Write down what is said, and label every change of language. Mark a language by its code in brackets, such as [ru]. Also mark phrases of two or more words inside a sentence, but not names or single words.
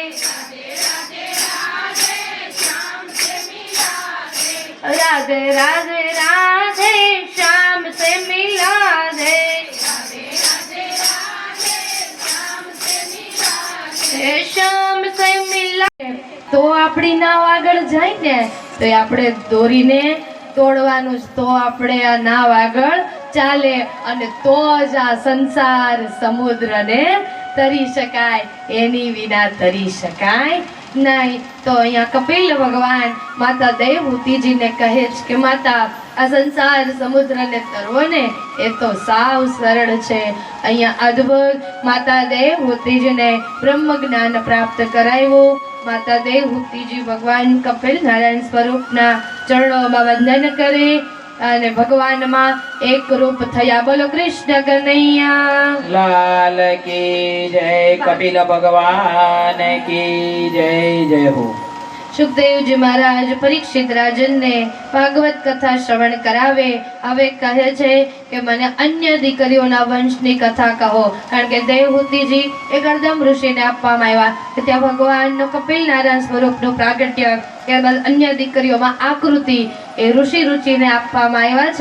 [hi] राधे राधे राधे श्याम से मिला दे, श्याम से मिला। [gu] तो આપણી નાવ આગળ જાય ને તો આપણે દોરીને તોડવાનું જ, તો આપણે આ નાવ આગળ ચાલે અને તો જ આ સંસાર સમુદ્રને તરી શકાય, એની વિના તરી શકાય નહીં। તો અહીંયા કપિલ ભગવાન માતા દેવહૂતિજીને કહે છે કે માતા આ સંસાર સમુદ્રને તરવો ને એ તો સાવ સરળ છે। અહીંયા અદ્ભુત માતા દેવહૂતિજીને બ્રહ્મ જ્ઞાન પ્રાપ્ત કરાવ્યું। માતા દેવહૂતિજી ભગવાન કપિલ નારાયણ સ્વરૂપના ચરણોમાં વંદન કરે અને ભગવાનમાં એક રૂપ થયા। બોલો કૃષ્ણ કનૈયા [hi] लाल की जय, कपिल भगवान की जय जय हो। [gu] સુખદેવજી મહારાજ પરીક્ષિત રાજનને ભાગવત કથા શ્રવણ કરાવે। હવે કહે છે કે મને અન્ય દીકરીઓના વંશની કથા કહો, કારણ કે દેવહૂતિજી એ ગર્દમ ઋષિને આપવામાં આવ્યા કે ત્યાં ભગવાનનું કપિલ નારાયણ સ્વરૂપનું પ્રાગટ્ય, ત્યારબાદ અન્ય દીકરીઓમાં આકૃતિ એ ઋષિ રુચિને આપવામાં આવ્યા છે।